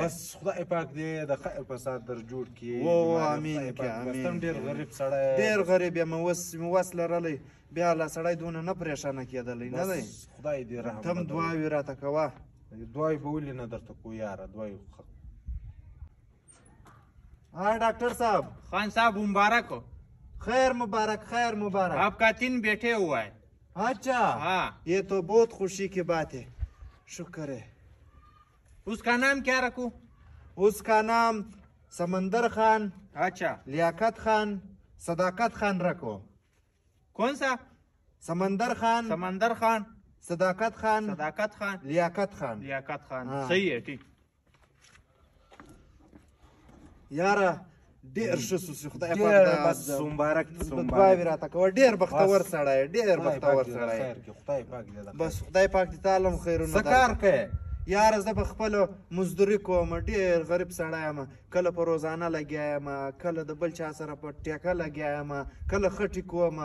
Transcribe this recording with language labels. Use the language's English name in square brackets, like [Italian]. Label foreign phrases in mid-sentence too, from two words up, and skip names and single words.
[Pashto] بس خدای پاک دې د خیر په سات در جوړ کړي. امین که امین. ته ډېر غریب سړی، ډېر غریب یم. اوس مې وس لرلی، بیا لا سړی دونه نه پریشانه کېدلی نه دی. خدای دې رحم. ته هم دعاوې راته کوه. دعاوې به ولې نه درته کوو یاره، دعاوې. [Hindi] हाँ डॉक्टर साहब। खान साहब मुबारक हो। खैर मुबारक, खैर मुबारक। आपका 3 बेटे हुआ है। अच्छा हाँ, ये तो बहुत खुशी की बात है, शुक्र है। उसका नाम क्या रखूं? उसका नाम समंदर खान, अच्छा, लियाकत खान, सदाकत खान रखो। कौन सा? समंदर खान, समंदर खान, सदाकत खान, सदाकत खान, लियाकत खान। लियाकत खान। हाँ। सही है, ठीक। [Pashto] यारा ډېر ښه سوسي، خدای پاک بس مبارک دعاوې راته کوه. ډېر بختور سړی، ډېر بختور سړی. خدای پاک دې بس خدای پاک دې تعالی هم خیرونه څه کار کوې؟ یاره زه به خپله مزدوري کوم، ډېر غریب سړی یم. کله په روزانه لګیا یم، کله د بل چا سره په ټیکه لګیا یم، کله خټې کوم.